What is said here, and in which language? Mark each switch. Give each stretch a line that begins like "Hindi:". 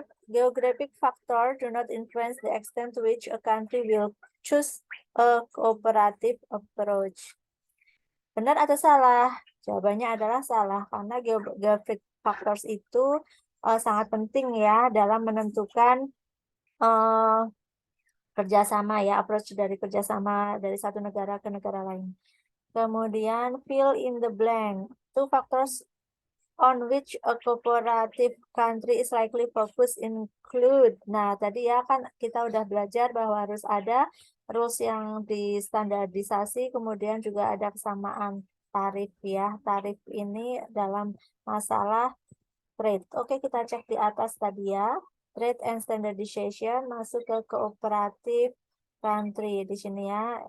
English: Geographic factor do not influence the extent to which a country will choose a cooperative approach.
Indonesian: Benar atau salah? Jawabannya adalah salah karena geographic factors itu sangat penting ya dalam menentukan kerjasama ya, approach dari kerjasama dari satu negara ke negara lain. Kemudian
English: fill in the blank. Two factors on which a cooperative country is likely focused include.
Indonesian: Nah, tadi ya kan kita udah belajar bahwa harus ada rules yang distandardisasi, kemudian juga ada kesamaan tarif ya. Tarif ini dalam masalah trade. Oke, kita cek di atas tadi ya. Trade and standardization masuk ke cooperative country di sini ya.